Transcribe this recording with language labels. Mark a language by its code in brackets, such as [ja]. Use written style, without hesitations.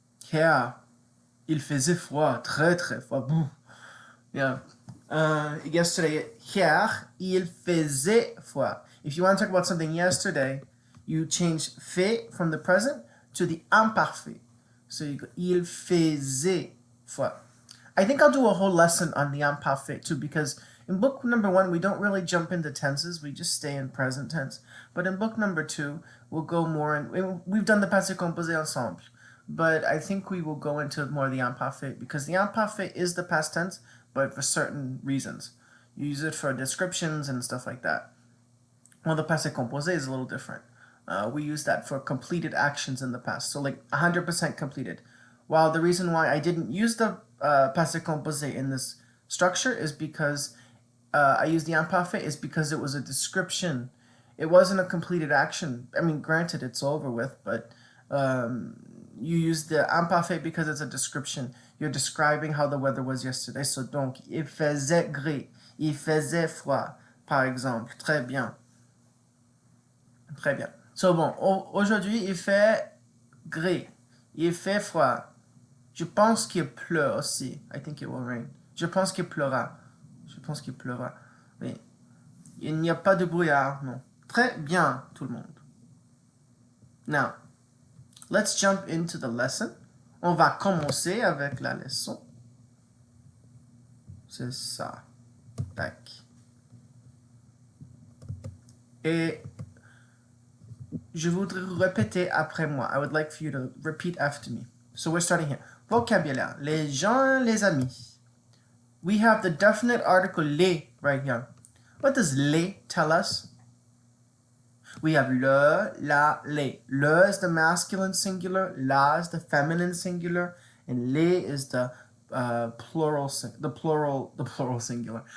[fr] Here, il faisait froid, très très froid. Bouh. Yeah. [en] Yesterday, [fr] hier, il faisait froid. [en] If you want to talk about something yesterday, you change fait from the present to the imparfait. So you go, [fr] il faisait froid. [en] I think I'll do a whole lesson on the imparfait too, because in book number 1, we don't really jump into tenses, we just stay in present tense. But in book number 2, we'll go more in, we've done the passé composé ensemble, but I think we will go into more of the imparfait, because the imparfait is the past tense, but for certain reasons. You use it for descriptions and stuff like that. Well, the passé composé is a little different. We use that for completed actions in the past, so like 100% completed. While the reason why I didn't use the passé composé in this structure is because I used the imparfait is because it was a description. It wasn't a completed action. I mean, granted, it's over with, but you use the imparfait because it's a description. You're describing how the weather was yesterday. [fr] So donc, il faisait gris, il faisait froid, par exemple. Très bien. Très bien. So bon, aujourd'hui, il fait gris. Il fait froid. Je pense qu'il pleut aussi. [en] I think it will rain. [fr] Je pense qu'il pleura. Je pense qu'il pleura. Oui. Il n'y a pas de brouillard, non. Très bien, tout le monde. [en] Now, let's jump into the lesson. [fr] On va commencer avec la leçon. C'est ça. Tac. Et je voudrais répéter après moi. [en] I would like for you to repeat after me. So we're starting here. Vocabulaire. [fr] Les gens, les amis. [en] We have the definite article les right here. What does les tell us? We have le, la, les. Le is the masculine singular, la is the feminine singular, and les is the plural singular.